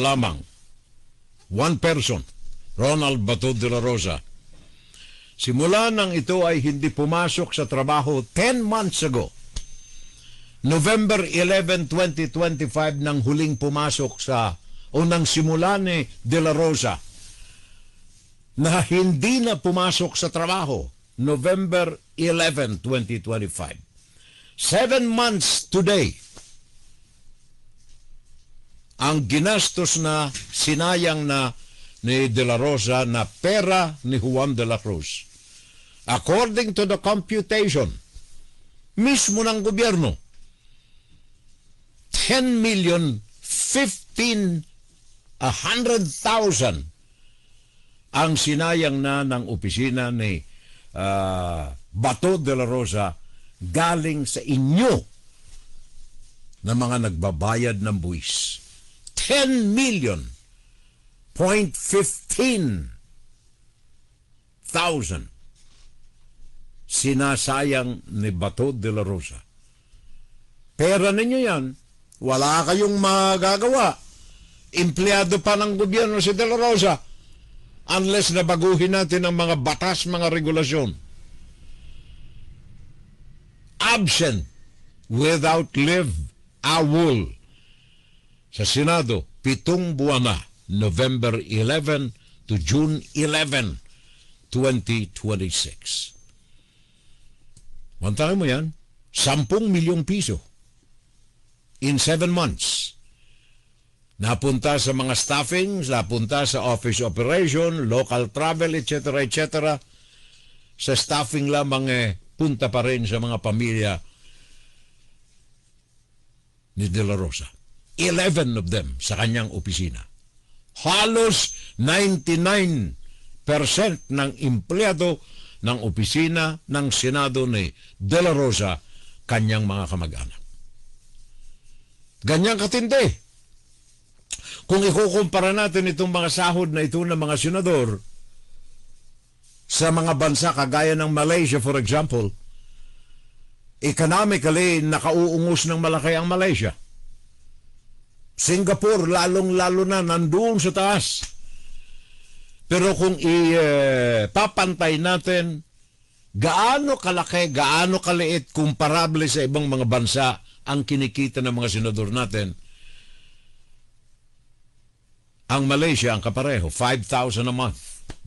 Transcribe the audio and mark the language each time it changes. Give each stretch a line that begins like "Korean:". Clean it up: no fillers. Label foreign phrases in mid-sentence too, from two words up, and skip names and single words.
Filipino: lamang,
English: one person, Ronald Batud de la Rosa,
Filipino: simula nang ito ay hindi pumasok sa trabaho
English: 10 months ago,
Filipino: November 11, 2025 nang huling pumasok sa unang simula ni De La Rosa na hindi na pumasok sa trabaho November 11, 2025.
English: 7 months today
Filipino: ang ginastos na sinayang na ni De La Rosa na pera ni Juan de la Cruz.
English: According to the computation
Filipino: mismo ng gobyerno, 10,015,100,000 ang sinayang na ng opisina ni Bato de la Rosa galing sa inyo na mga nagbabayad ng buwis. 10,015,000 sinasayang ni Bato de la Rosa. Pera ninyo yan, wala kayong magagawa. Empleyado pa ng gobyerno si De La Rosa unless na baguhin natin ang mga batas, mga regulasyon.
English: Absent without leave awol
Filipino: sa Senado 7 buwan na, November 11 to June 11, 2026. Mantakin mo yan, 10 milyong piso
English: in 7 months.
Filipino: Napunta sa mga staffing, napunta sa
English: office operation, local travel, etc., etc.
Filipino: Sa staffing lamang punta pa rin sa mga pamilya ni De La Rosa.
English: 11 of them
Filipino: sa kanyang opisina. Halos 99% ng empleyado ng opisina ng Senado ni De La Rosa, kanyang mga kamag-anak. Ganyang katindi. Kung ikukumpara natin itong mga sahod na ito ng mga senador sa mga bansa kagaya ng Malaysia,
English: for example,
Filipino: economically nakauungos ng malaki ang Malaysia. Singapore, lalong-lalo na nandoon sa taas. Pero kung ipapantay natin, gaano kalaki, gaano kaliit, komparable sa ibang mga bansa ang kinikita ng mga senador natin, ang Malaysia, ang kapareho, $5,000
English: a month.